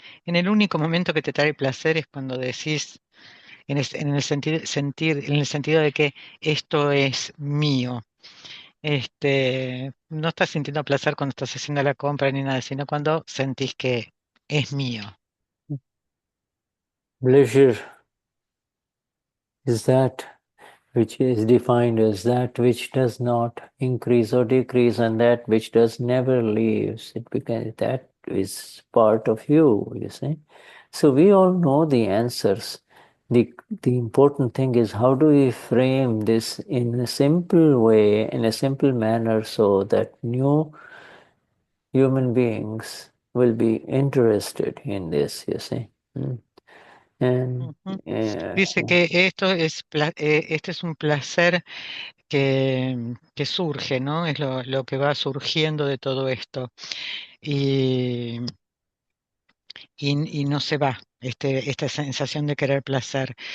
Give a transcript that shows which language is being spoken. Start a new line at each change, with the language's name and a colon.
Spanish: En el único momento que te trae placer es cuando decís, en el en el sentido de que esto es mío. No estás sintiendo placer cuando estás haciendo la compra ni nada, sino cuando sentís que es mío.
English: Pleasure is that which is defined as that which does not increase or decrease, and that which does never leaves. It becomes that is part of you, you see. So we all know the answers. The important thing is how do we frame this in a simple way, in a simple manner, so that new human beings will be interested in this, you see. And
Spanish: Dice que este es un placer que surge, ¿no? Es lo que va surgiendo de todo esto. Y no se va, esta sensación de querer placer.